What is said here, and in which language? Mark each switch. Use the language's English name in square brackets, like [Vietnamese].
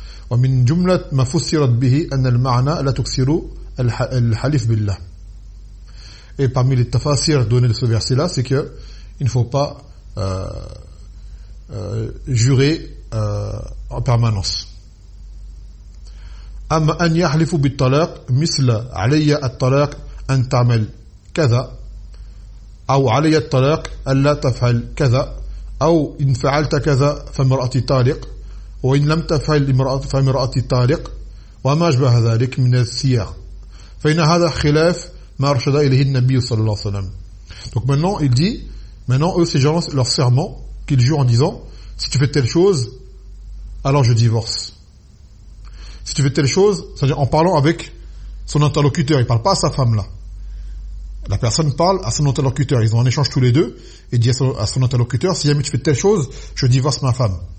[Arabic] ومن جملة ما فسرت به أن المعنى لا تكسر الحلف بالله. [French] Et parmi les tafasir donnés de ce verset là, c'est que il ne faut pas jurer en permanence. [Arabic] أما أن يحلف بالطلاق مثل علي الطلاق أن تعمل كذا أو علي الطلاق ألا تفعل كذا أو إن فعلت كذا فامرأتي طالق وإن لم تفعل فامرأتي طالق وما أشبه ذلك من السياق فإن هذا خلاف ما أرشد إليه النبي صلى الله عليه وسلم. [French] Donc maintenant il dit, maintenant eux ces gens, leur serment qu'ils jurent en disant si tu fais telle chose alors je divorce, si tu fais telle chose, c'est-à-dire en parlant avec son interlocuteur, il ne parle pas à sa femme là, la personne parle à son interlocuteur, ils ont un échange tous les deux et dit à son interlocuteur si jamais tu fais telle chose je divorce ma femme.